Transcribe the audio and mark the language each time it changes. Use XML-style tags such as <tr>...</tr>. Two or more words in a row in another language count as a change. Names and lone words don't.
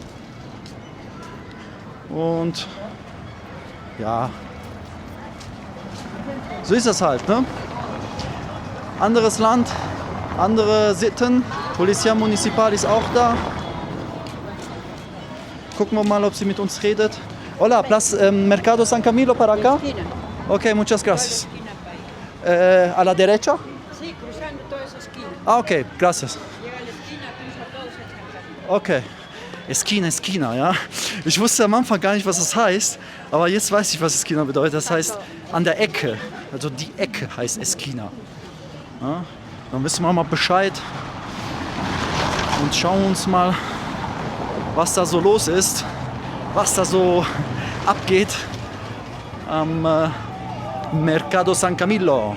<de>Und ja, so ist das halt, ne? Anderes Land, andere Sitten. Polizia Municipal ist auch da. Gucken wir mal, ob sie mit uns redet.</de> <es>Hola, Mercado San Camilo para acá? Esquina. Ok, muchas gracias. Esquina para ahí. A la derecha? Sí, cruzando toda esa esquina. Ah, ok, gracias. Llega a la esquina, cruza todo, se echa. Okay. Esquina,</es> <de>ja. Ich wusste am Anfang gar nicht, was das heißt, aber jetzt weiß ich, was Esquina bedeutet. Das heißt an der Ecke. Also die Ecke heißt Esquina. Ja, dann wissen wir mal Bescheid und schauen uns mal, was da so los ist, was da so abgeht am Mercado San Camilo.</de>